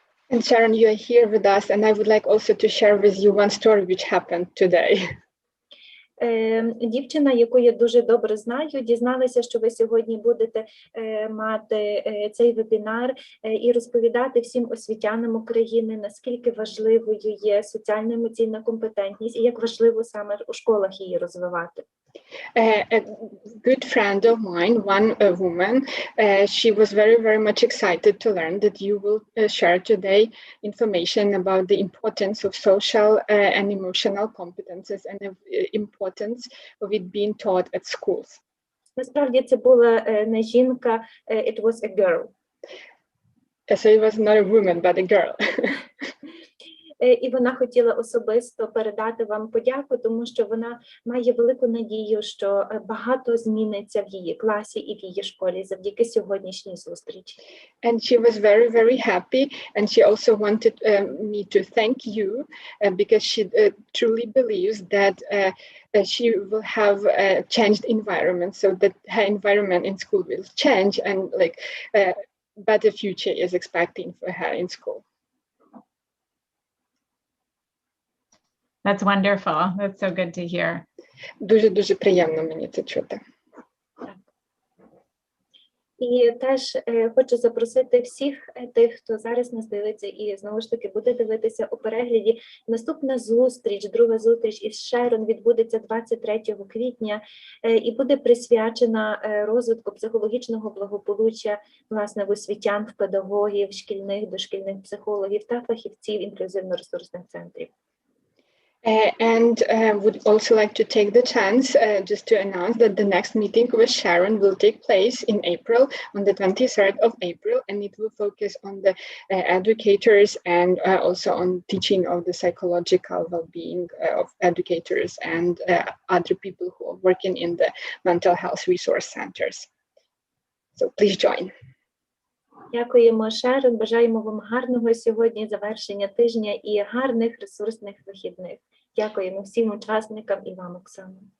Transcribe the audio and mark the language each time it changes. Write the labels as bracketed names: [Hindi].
[English] And Sharon, you are here with us, and I would like also to share with you one story which happened today. [Ukrainian] Дівчина, яку я дуже добре знаю, дізналася, що ви сьогодні будете мати цей вебінар і розповідати всім освітянам України, наскільки важливою є соціально-емоційна компетентність і як важливо саме у школах її розвивати. [English] A good friend of mine, one woman, she was very much excited to learn that you will share today information about the importance of social and emotional competences and the importance of it being taught at schools. [Ukrainian] Насправді це була не жінка, [English] it was a girl. So it was not a woman, but a girl. [Ukrainian] І вона хотіла особисто передати вам подяку, тому що вона має велику надію, що багато зміниться в її класі і в її школі завдяки сьогоднішній зустрічі. [English] And she was very happy, and she also wanted me to thank you because she truly believes that she will have a changed environment, so that her environment in school will change, and like better future is expecting for her in school. That's wonderful. That's so good to hear. [Ukrainian] Дуже приємно мені це чути. І теж хочу запросити всіх тих, хто зараз нас дивиться і знову ж таки буде дивитися у перегляді. Наступна зустріч, друга зустріч із Шерон відбудеться 23 квітня і буде присвячена розвитку психологічного благополуччя, власне, в освітян, в педагогів, шкільних, дошкільних психологів та фахівців інклюзивно-ресурсних центрів. [English] And would also like to take the chance just to announce that the next meeting with Sharon will take place in April, on the 23rd of April, and it will focus on the educators and also on teaching of the psychological well-being of educators and other people who are working in the mental health resource centers. So please join. [Ukrainian] Дякуємо, Шерон. Бажаємо вам гарного сьогодні завершення тижня і гарних ресурсних вихідних. Дякуємо всім учасникам і вам, Оксано.